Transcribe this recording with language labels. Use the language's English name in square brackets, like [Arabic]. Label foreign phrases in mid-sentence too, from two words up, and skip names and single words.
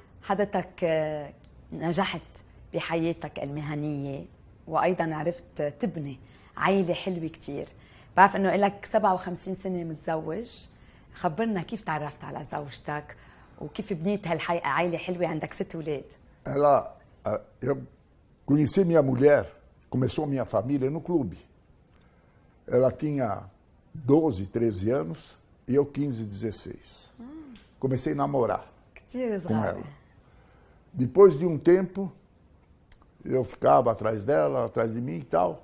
[Arabic] حضرتك نجحت بحياتك المهنية وأيضا عرفت تبني عائلة حلوة كتير. بعرف إنه إلك 57 سنة متزوج، خبرنا كيف تعرفت على زوجتك وكيف بنيت عائلة حلوة عندك 6 أولاد. [Portuguese] Eu conheci minha mulher, começou minha família no clube. Ela tinha 12, 13 anos e eu 15, 16. Comecei a namorar كتير com صغيرة. ela. Depois de um tempo, eu ficava atrás dela, atrás de mim e tal.